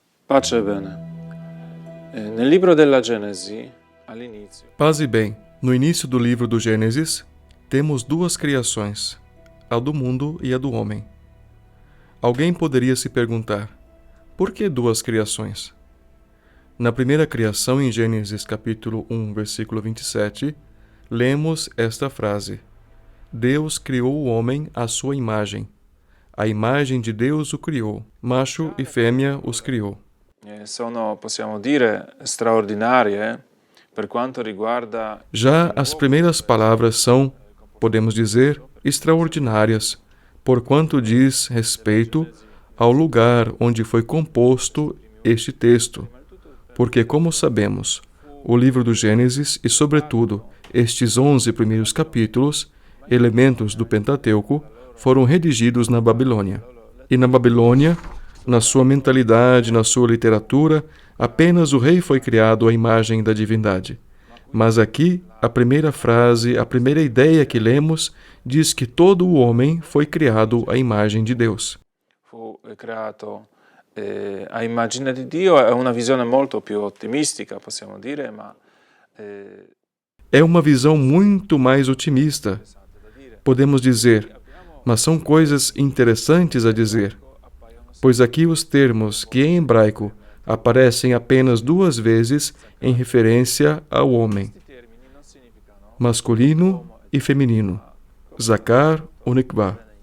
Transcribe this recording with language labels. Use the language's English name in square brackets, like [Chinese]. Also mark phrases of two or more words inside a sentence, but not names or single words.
[Italian] Pace e bene. Nel libro della Genesi, all'inizio, [Portuguese] Paz e bem. No início do livro do Gênesis, temos duas criações, a do mundo e a do homem. Alguém poderia se perguntar, por que duas criações? Na primeira criação, em Gênesis capítulo 1, versículo 27, lemos esta frase: Deus criou o homem à sua imagem. A imagem de Deus o criou, macho e fêmea os criou. [Italian] sono, possiamo dire, straordinarie per quanto riguarda [Portuguese] Já as primeiras palavras são, podemos dizer, extraordinárias, porquanto diz respeito ao lugar onde foi composto este texto. Porque, como sabemos, o livro do Gênesis e, sobretudo, estes 11 primeiros capítulos, elementos do Pentateuco, foram redigidos na Babilônia. E na Babilônia, na sua mentalidade, na sua literatura, apenas o rei foi criado à imagem da divindade. Mas aqui, a primeira frase, a primeira ideia que lemos, diz que todo o homem foi criado à imagem de Deus. [Italian] fu creato a immagine di Dio, è una visione molto più ottimistica, possiamo dire, ma [Portuguese] É uma visão muito mais otimista, podemos dizer, mas são coisas interessantes a dizer, pois aqui os termos que em hebraico aparecem apenas duas vezes em referência ao homem, masculino e feminino, zakar ou nikvah.